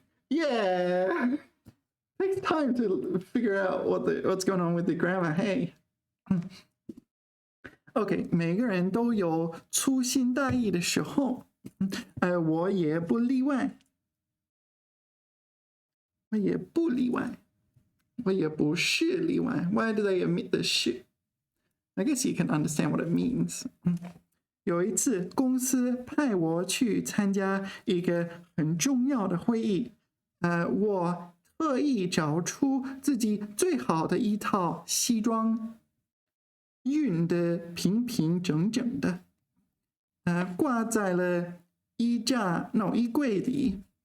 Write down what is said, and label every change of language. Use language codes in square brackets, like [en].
[en] Yeah, takes time to figure out what's going on with the grammar. Hey, OK， [zh] 每个人都有粗心大意的时候，我也不例外，我也不例外，我也不是例外。 [en] Why do they omit the 是？ I guess you can understand what it means. [zh] 有一次，公司派我去参加一个很重要的会议，我特意找出自己最好的一套西装，熨得平平整整的，挂在了衣柜里。